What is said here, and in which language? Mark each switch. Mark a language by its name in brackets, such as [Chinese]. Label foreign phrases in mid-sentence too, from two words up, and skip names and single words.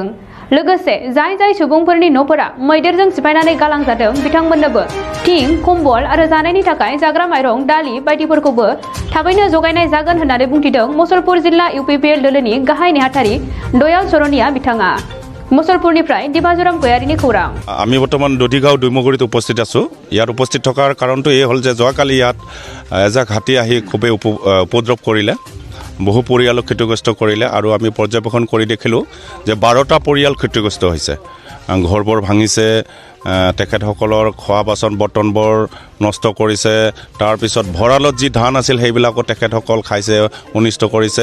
[Bodo] लोगोसे जाय सुबुंफोरनि न'फोरा मैदेरजों सिफायनानै गालांजादों बिथांमोननोबो थिं, कम्बल आरो जानायनि थाखाय जाग्रा माइरं, दालि बायदिफोरखौबो थाबैनो जगायनाय जागोन होननानै बुंथिदों मसलपुर जिल्ला इउपिपिएल दोलोनि गाहाय नेहाथारि दयाल सरनिया बिथाङा। मसलपुरनिफ्राय दिबाजुराम गयारिनि खौरां। [Assamese] আমি বৰ্তমান দধিগাঁও দুইমগুৰিত উপস্থিত আছোঁ। ইয়াত উপস্থিত থকাৰ কাৰণটো এই হ'ল যে যোৱাকালি ইয়াত এজাক হাতী আহি খুবেই উপদ্ৰৱ কৰিলে, বহু পৰিয়ালক ক্ষতিগ্ৰস্ত কৰিলে আৰু আমি পৰ্যবেক্ষণ কৰি দেখিলোঁ যে 12টা পৰিয়াল ক্ষতিগ্ৰস্ত হৈছে। ঘৰবোৰ ভাঙিছে, তেখেতসকলৰ খোৱা বাচন বৰ্তনবোৰ নষ্ট কৰিছে, তাৰপিছত ভঁৰালত যি ধান আছিল সেইবিলাকো তেখেতসকল খাইছে, অনিষ্ট কৰিছে।